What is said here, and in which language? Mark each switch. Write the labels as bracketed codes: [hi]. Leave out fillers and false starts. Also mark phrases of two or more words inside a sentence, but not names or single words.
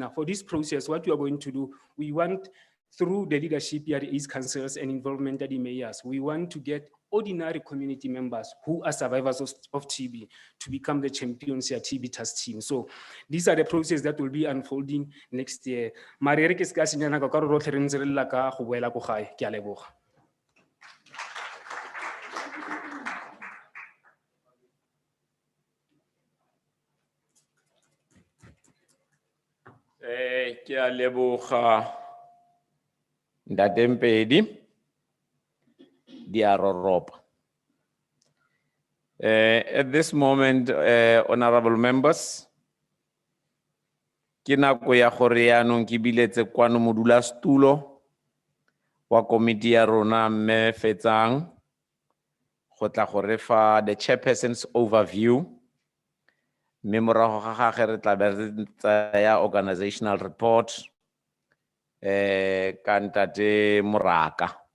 [en] Now, for this process, what we are going to do, we want, through the leadership here, the East Councils and involvement at the mayors, we want to get ordinary community members who are survivors of TB to become the champions here, TB task team. So these are the processes that will be unfolding next year. [tn] Ke a leboga Ntate Mpedi, di a roropa. [en] At this moment, honorable members, [tn] ke nako ya gore yaanong ke biletse kwano modulasetulo wa komiti ya rona Mme Fetsang go tla go re fa [en] the chairperson's overview, [tn] mme morago ga gagwe re tla be re tsaya [en] organizational report [tn] ka Ntate Moraka.